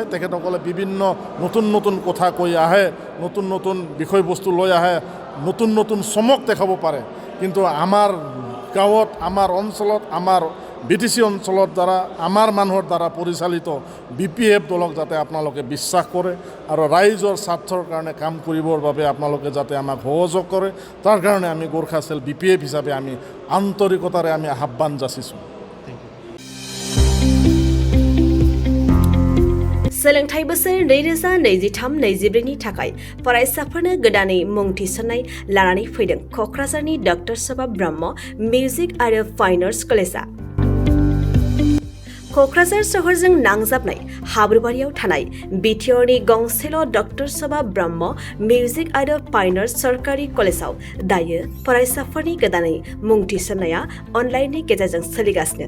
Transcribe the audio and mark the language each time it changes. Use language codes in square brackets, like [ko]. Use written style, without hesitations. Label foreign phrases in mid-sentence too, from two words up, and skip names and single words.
[as] তেখেতসকলে বিভিন্ন নতুন কথা কৈ আহে, নতুন বিষয়বস্তু লৈ আহে, নতুন চমক দেখাব পাৰে, কিন্তু আমাৰ গাঁৱত, আমাৰ অঞ্চলত, আমাৰ BTC অঞ্চলৰ দ্বাৰা আমাৰ মানুহৰ দ্বাৰা পৰিচালিত BPF দলক যাতে আপোনালোকে বিশ্বাস কৰে আৰু ৰাইজৰ স্বাৰ্থৰ কাৰণে কাম কৰিবৰ বাবে আপোনালোকে যাতে আমাক সহযোগ কৰে, তাৰ কাৰণে আমি গোৰ্খা চেল BPF হিচাপে আমি আন্তৰিকতাৰে আমি আহ্বান যাচিছোঁ। [brx] सोलोंथाइ बोसोर 2023-24 नि थाखाय फरायसाफोरनो गोदानै मुं थिसननाय लानानै फैदों क'क्राझारनि डक्टर सभा ब्रह्म मिउजिक आरो फाइन आर्ट्स कलेजआ। क'क्राझार सहरजों नांजाबनाय हाब्रुबारियाव थानाय बिटिआरनि गंसेल' डक्टर सभा ब्रह्म मिउजिक आरो फाइन आर्ट्स सरकारि कलेजआव दायो फरायसाफोरनि गोदानै मुं थिसननाया अनलाइननि गेजेरजों सोलिगासिनो।